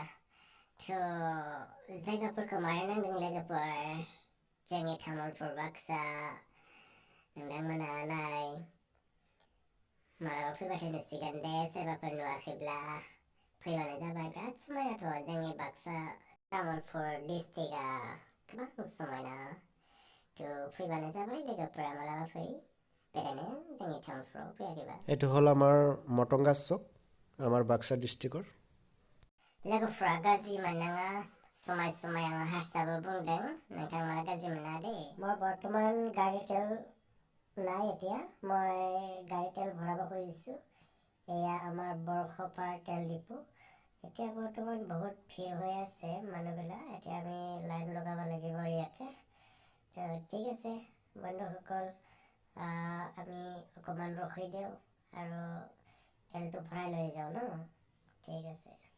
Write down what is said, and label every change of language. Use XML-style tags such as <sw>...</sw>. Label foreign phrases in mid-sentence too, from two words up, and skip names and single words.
<brx>थ' जायगाफोरखौ मारै नांदों लोगोफोर जोंनि तामुलपुर बाक्सा नोंथांमोना नाय मालाबा फैबाथाय नुसिगोन दे सोरबाफोर नुवाखैब्ला फैबानो जाबाय बिराद समायनाथ' जोंनि बाक्सा तामुलपुर डिस्ट्रिक्टआ गोबां समायना थ' फैबानो जाबाय लोगोफोरा मालाबा फै बेरायनो जोंनि टाउनफ्राव फैयाखैबा</brx> <as>এইটো হ'ল আমাৰ মটংগা চক আমাৰ বাক্সা ডিষ্ট্ৰিক্টৰ</as> <brx>लोगोफ्रा गाज्रि मोननाङा समाय आं हारसाबो बुंदों नोंथांमोना गाज्रि मोना दे</brx> <as>মই বৰ্তমান গাড়ী তেল নাই এতিয়া মই গাড়ী তেল ভৰাব খুজিছোঁ এয়া আমাৰ বৰখপাৰ তেল ডিপু এতিয়া বৰ্তমান বহুত ভিৰ হৈ আছে মানুহবিলাক এতিয়া আমি লাইন লগাব লাগিব ইয়াতে তো ঠিক আছে বন্ধুসকল আমি অকণমান ৰখি দিওঁ আৰু তেলটো ভৰাই লৈ যাওঁ ন ঠিক আছে</as>